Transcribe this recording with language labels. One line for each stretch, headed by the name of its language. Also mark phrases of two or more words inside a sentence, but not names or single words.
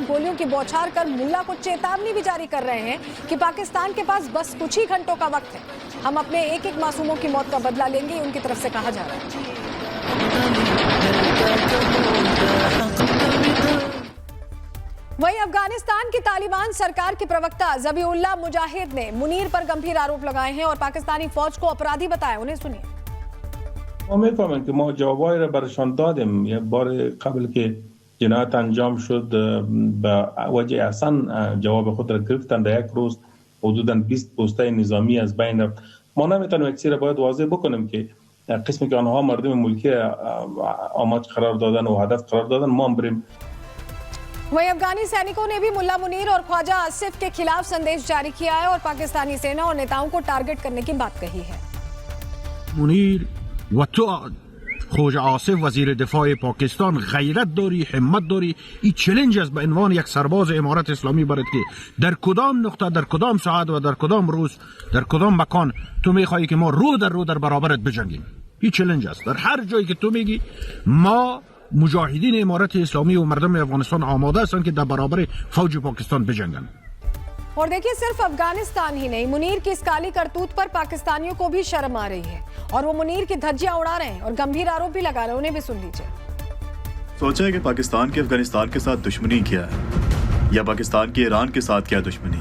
Hindi: गोलियों की बौछार कर मुल्ला को चेतावनी भी जारी कर रहे हैं कि पाकिस्तान के पास बस कुछ ही घंटों का वक्त है, हम अपने एक एक मासूमों की मौत का बदला लेंगे, उनकी तरफ से कहा जा रहा है। वहीं अफगानिस्तान की तालिबान सरकार के प्रवक्ता ज़बीउल्लाह मुजाहिद ने मुनीर पर गंभीर आरोप लगाए हैं और पाकिस्तानी फौज को अपराधी बताया। उन्हें सुनिए।
Persian: میفهمن که ما جوابایی را برشان دادیم. یک بار قبل که جنایت انجام شد به وجه احسن جواب خود را گرفتن، در یک روز حدوداً 20 پوسته نظامی از بین رفت. ما نمیتونیم یک چیز را باید واضح بکنیم که قسمی که آنها مردم ملکی آماج قرار دادن و هدف قرار دادن، ما هم بریم.
Hindi: वहीं अफगानी सैनिकों ने भी मुल्ला मुनीर और ख्वाजा आसिफ के खिलाफ संदेश जारी किया है और पाकिस्तानी सेना और नेताओं को टारगेट करने की बात कही है।
Persian: منیر و تو خواجه آصف وزیر دفاع پاکستان غیرت داری، همت داری. این چالش است به عنوان یک سرباز امارت اسلامی برات که در کدام نقطه، در کدام ساعت و در کدام روز، در کدام مکان تو میخوایی که ما رو در برابرت بجنگیم. این چالش است. در هر جایی که تو میگی ما مجاهدین امارت اسلامی و مردم افغانستان آماده هستند که در برابر فوج پاکستان بجنگند.
Hindi: और देखिए, सिर्फ अफगानिस्तान ही नहीं, मुनीर की इस काली करतूत पर पाकिस्तानियों को भी शर्म आ रही है और वो मुनीर की धज्जियां उड़ा रहे हैं और गंभीर आरोप भी लगा रहे हैं। उन्हें भी सुन लीजिए। सोचा है कि पाकिस्तान की अफगानिस्तान के साथ दुश्मनी क्या है या पाकिस्तान की ईरान के साथ क्या दुश्मनी।